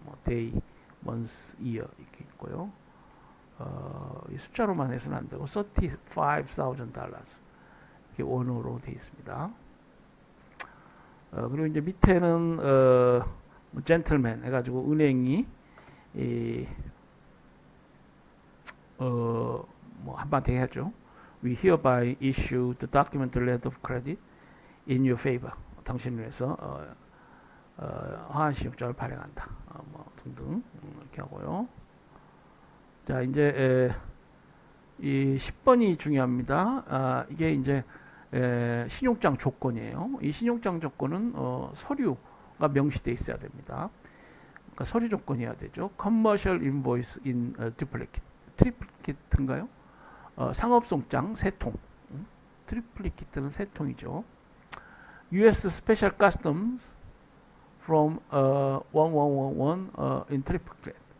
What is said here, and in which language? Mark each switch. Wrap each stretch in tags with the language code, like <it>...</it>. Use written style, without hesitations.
<ko>뭐 day, month, year 이렇게 있고요. 숫자로만 해서는 안 되고 $35,000 이렇게 원어로 되어 있습니다. 그리고 이제 밑에는 젠틀맨 해가지고 은행이 뭐 한마디 해야죠.</ko> <en>We hereby issue the document letter of credit in your favor.</en> <ko>당신을 위해서 화한 신용장을 발행한다. 뭐 등등 이렇게 하고요. 자 이제 이 10번이 중요합니다. 이게 이제 신용장 조건이에요. 이 신용장 조건은 서류가 명시되어 있어야 됩니다. 그러니까 서류 조건이어야 되죠.</ko> <en>Commercial invoice in duplicate.</en> <ko>트리플리케트인가요? 상업송장 세 통. 트리플리케트는 세 통이죠.</ko> <en>U.S. Special Customs from 1111 in triplicate.</en>